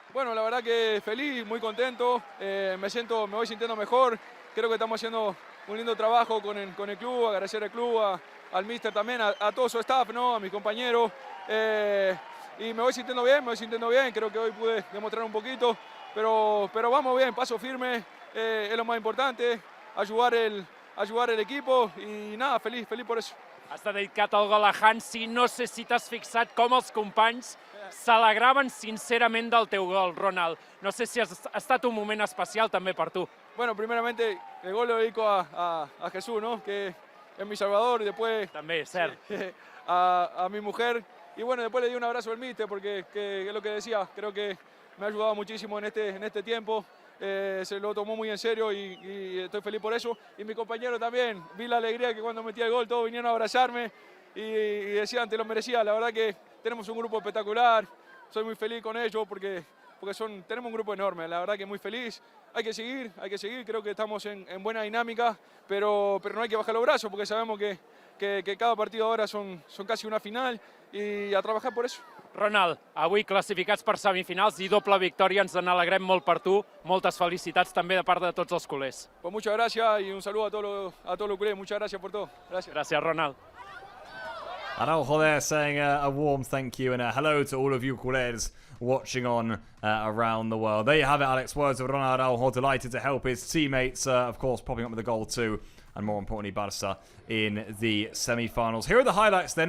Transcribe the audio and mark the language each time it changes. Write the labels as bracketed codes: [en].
[es] Bueno, la verdad que feliz, muy contento, me voy sintiendo mejor, creo que estamos haciendo un lindo trabajo con el club, agradecer al club, al míster también, a todo su staff, ¿no? A mis compañeros, y me voy sintiendo bien, creo que hoy pude demostrar un poquito, pero vamos bien, paso firme, es lo más importante, ayudar el equipo y nada, feliz por eso. [ca] Has dedicat el gol a Hansi, no sé si t'has fixat com els companys s'alegraven sincerament del teu gol, Ronald. No sé si ha estat un moment especial també per tu. [es] Bueno, primeramente el gol lo dedico a Jesús, ¿no? Que es mi salvador, y después [ca] també, cert. [es] A mi mujer, y bueno, después le di un abrazo al míster porque es lo que decía, creo que me ha ayudado muchísimo en este tiempo, se lo tomó muy en serio y estoy feliz por eso, y mi compañero también, vi la alegría que cuando metí el gol todos vinieron a abrazarme y decían, te lo merecía. La verdad que tenemos un grupo espectacular, soy muy feliz con ellos porque tenemos un grupo enorme, la verdad que muy feliz. Hay que seguir, creo que estamos en buena dinámica, pero no hay que bajar los brazos porque sabemos que cada partido ahora son casi una final y a trabajar por eso. [ca] Ronald, avui classificats per semifinals i doble victòria, ens n'alegrem molt per tu. Moltes felicitats també de part de tots els culers. [es] Pues muchas gracias y un saludo a todos los culés, muchas gracias por todo. Gracias. [ca] Gràcies, Ronald. [en] Araujo there saying a warm thank you and a hello to all of you culés watching on around the world. There you have it, Alex. Words of Ronald Araujo, delighted to help his teammates, of course, popping up with a goal too, and more importantly, Barça in the semi-finals. Here are the highlights then.